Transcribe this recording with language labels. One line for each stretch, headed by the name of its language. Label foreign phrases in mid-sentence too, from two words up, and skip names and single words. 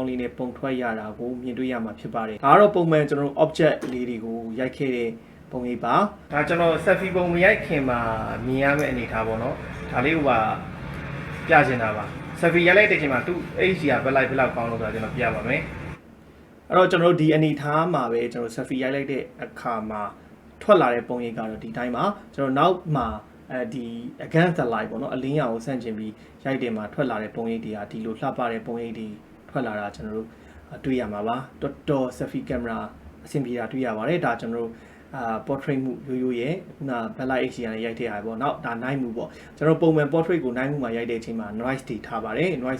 Burmese: လေးနဲ့ပုံထွက်ရတာကိုမြင်တွေ့ရမှာဖြစ်ပါတယ်ဒါကတော့ပုံမှန်ကျွန်တော်တို့ object လေးတွေကိုရိုက်ခဲ့တဲ့ပုံရိပ်ပါဒါကျွန်တော် selfie ပုံမရိုက်ခင်မှာမြင်ရမယ့်အနေထားပေါ့နော်ဒါလေးကပြချင်တာပါ selfie ရိုက်လိုက်တဲ့ချိန်မှာသူ့ HDR ဘက်လိုက်ဘယ်လောက်ကောင်းလို့ဆိုတာကျွန်တော်ပြပါမယ်အဲ့တော့ကျွန်တော်တို့ဒီအနေထားမှာပဲကျွန်တော် selfie ရိုက်လိုက်တဲ့အခါမှာထွက်လာတဲ့ပုံရိပ်ကတော့ဒီတိုင်းပါကျွန်တော်နောက်မှာဒီ
English: against the light
Burmese: ပေါ့နော်အလင်း ရောင်ကိုဆန့်ကျင်ပြီးရိုက်တယ်မှာထွက်လာတဲ့ပုံရိပ်တွေကဒီလိုလှပတဲ့ပုံရိပ်တွေထွက်လာတာကျွန်တော်တို့တွေ့ရမှာပါတော်တော်
English: selfie camera
Burmese: အဆင်ပြေတာတွေ့ရပါတယ်ဒါကျွန်တော်တို့
English: portrait mode
Burmese: ရိုးရဲ့ခုန
English: backlight HDR
Burmese: နဲ့ရိုက်တဲ့ဟာပေါ့နောက်ဒါ
English: night mode
Burmese: ပေါ့ကျွန်တော်ပုံမှန် portrait ကို
English: night mode
Burmese: မှာရိုက်တဲ့အချိန်မှာ noise တွေထားပါတယ် noise